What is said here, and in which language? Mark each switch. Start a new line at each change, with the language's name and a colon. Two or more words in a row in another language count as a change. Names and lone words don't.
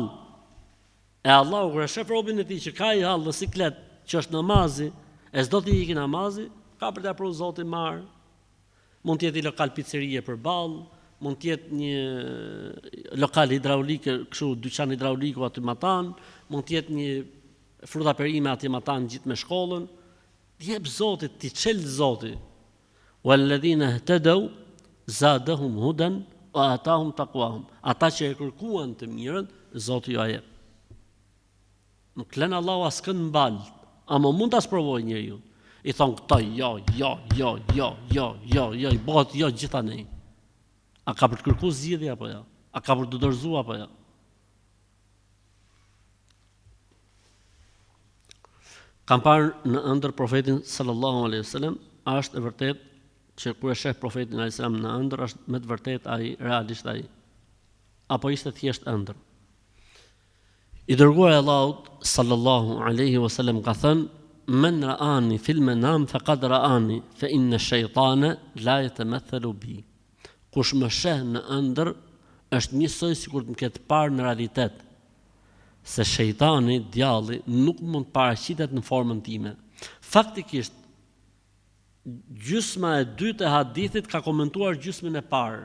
Albanian: E Allahu kur e shef robën e tij që ka i hall në siklet, që është namazi, e s'do t'i iki namazi, ka për të apru Zoti marr. Mund të jetë një lokal pizzerie përballë, mund të jetë një lokal hidraulike, kështu dyqan hidrauliku aty matan, mund të jetë një fruta perime aty matan gjithë me shkollën. Jep Zotit, ti çel Zoti.
Arabic: والذين اهتدوا زادهم هدى وآتاهم تقواهم.
Albanian: Ata që e kërkuan të mirën, Zoti ju jep. Nuk lën Allahu askën mbal, ama mund ta sprovojë njeriu. I thon këto jo, i bëhet jo gjithanej. A ka për të kërkuar zgjidhje apo jo? A ka për të dorëzuar apo jo? Kam parë në ëndër profetin
Arabic: صلى الله عليه وسلم,
Albanian: është e vërtet që kur e sheh profetin
Arabic: عليه وسلم
Albanian: në ëndër, është me të vërtet ai realisht ai. Apo ishte thjesht ëndër. I dërguar Allahut
Arabic: صلى الله عليه وسلم
Albanian: ka thënë:
Arabic: "من رآني في المنام فقد رآني، فإن الشيطان لا يتمثل بي."
Albanian: Kush më sheh në ëndër, është njësoj sikur të më ketë parë në realitet. Se shejtani, djalli, nuk mund paraqitet në formën time. Faktikisht, gjysma e dytë e hadithit ka komentuar gjysmën e parë.